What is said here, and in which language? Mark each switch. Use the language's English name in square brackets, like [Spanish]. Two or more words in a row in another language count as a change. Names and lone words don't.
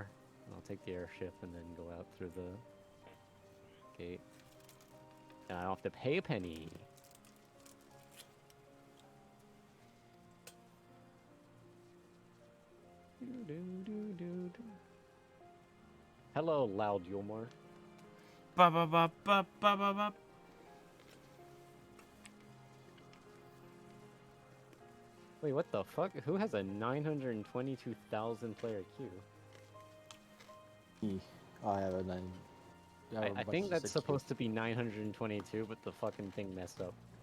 [English] I'll take the airship and then go out through the gate. And I don't have to pay a penny. Hello, loud Eulmore. Ba ba ba ba ba ba ba. Wait, what the fuck? Who has a 922,000 player queue? I have a 9. I think that's supposed to be 922, but the fucking thing messed up.